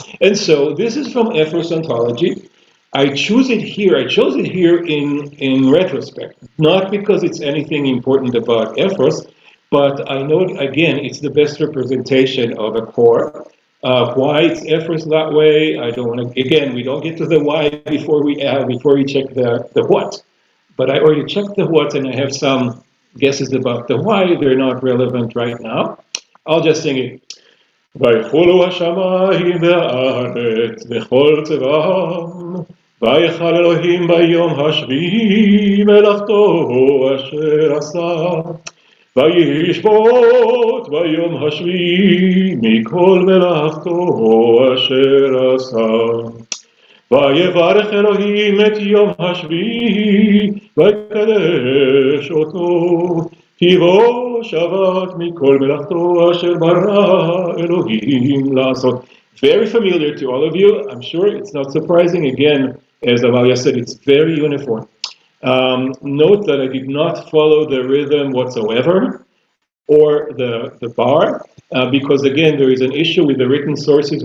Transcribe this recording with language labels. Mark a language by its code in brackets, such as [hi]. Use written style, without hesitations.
[en] And so this is from Ephros Ontology. I chose it here in retrospect, not because it's anything important about Ephros, but I know, again, it's the best representation of a core. Why it's Ephros that way, I don't want to, again, we don't get to the why before we check the what. But I already checked the what, and I have some guesses about the why. They're not relevant right now. I'll just sing it. [he] ויכולו השמיים והארץ וכל צבאם, ויכל אלוהים ביום השביעי מלאכתו אשר עשה, וישבות ביום השביעי מכל מלאכתו אשר עשה. ויברך אלוהים את יום השביעי ויקדש אותו, כי בו שבת מכל מלאכתו אשר ברא אלוהים לעשות. [en] Very familiar to all of you. I'm sure it's not surprising. Again, as Amalia said, it's very uniform. Note that I did not follow the rhythm whatsoever or the bar, because again, there is an issue with the written sources.